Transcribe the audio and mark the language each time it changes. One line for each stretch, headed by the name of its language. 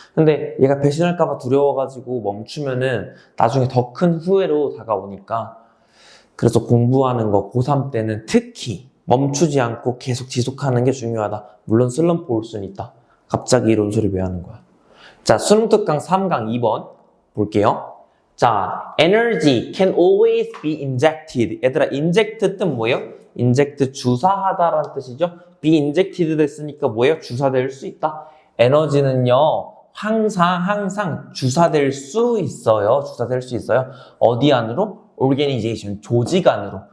Korean: 근데 얘가 배신할까봐 두려워가지고 멈추면은 나중에 더 큰 후회로 다가오니까. 그래서 공부하는 거 고3 때는 특히 멈추지 않고 계속 지속하는 게 중요하다. 물론 슬럼프 올 수는 있다. 갑자기 이런 소리 왜 하는 거야? 자, 수능 특강 3강 2번 볼게요.
English: 자, energy can always be injected.
Korean: 얘들아, inject 뜻 뭐예요? inject 주사하다라는 뜻이죠. be injected 됐으니까 뭐예요? 주사될 수 있다. 에너지는요, 항상 주사될 수 있어요. 주사될 수 있어요. 어디 안으로? organization, 조직 안으로.